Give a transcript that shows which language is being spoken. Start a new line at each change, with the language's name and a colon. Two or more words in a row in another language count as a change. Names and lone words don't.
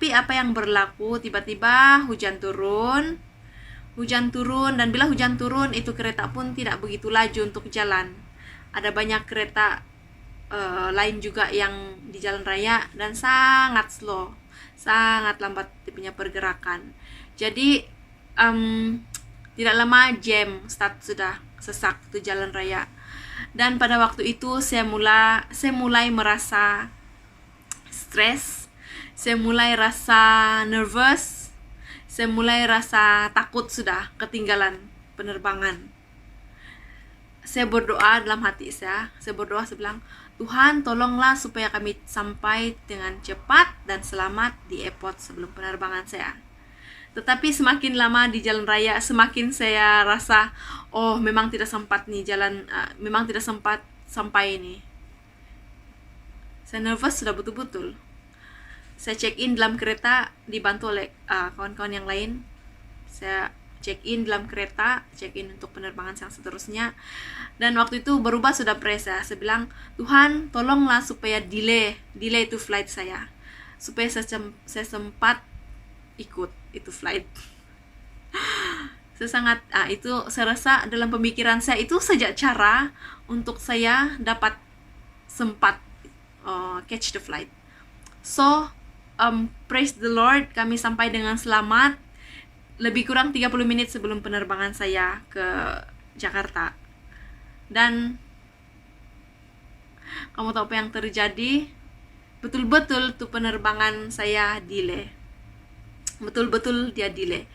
Malay: Tetapi apa yang berlaku, tiba-tiba hujan turun, hujan turun, dan bila hujan turun itu kereta pun tidak begitu laju untuk jalan. Ada banyak kereta lain juga yang di jalan raya dan sangat slow, sangat lambat dia punya pergerakan. Jadi tidak lama jam start, sudah sesak itu jalan raya. Dan pada waktu itu saya mulai merasa stres, saya mulai rasa nervous, saya mulai rasa takut sudah ketinggalan penerbangan. Saya berdoa dalam hati saya bilang, Tuhan tolonglah supaya kami sampai dengan cepat dan selamat di airport sebelum penerbangan saya. Tetapi semakin lama di jalan raya, semakin saya rasa, oh memang tidak sempat nih jalan, memang tidak sempat sampai ini. Saya nervous sudah betul-betul. Saya
English: check in
Malay: dalam kereta dibantu oleh kawan-kawan yang lain. Saya
English: check in
Malay: dalam kereta,
English: check in
Malay: untuk penerbangan yang seterusnya. Dan waktu itu berubah sudah saya bilang, Tuhan tolonglah supaya delay itu flight saya, supaya saya sempat ikut itu flight. Saya sangat itu saya rasa dalam pemikiran saya itu saja cara untuk saya dapat sempat
English: catch the flight. So praise the Lord,
Malay: kami sampai dengan selamat lebih kurang 30 menit sebelum penerbangan saya ke Jakarta. Dan kamu tahu apa yang terjadi? Betul-betul tuh penerbangan saya delay. Betul-betul dia delay.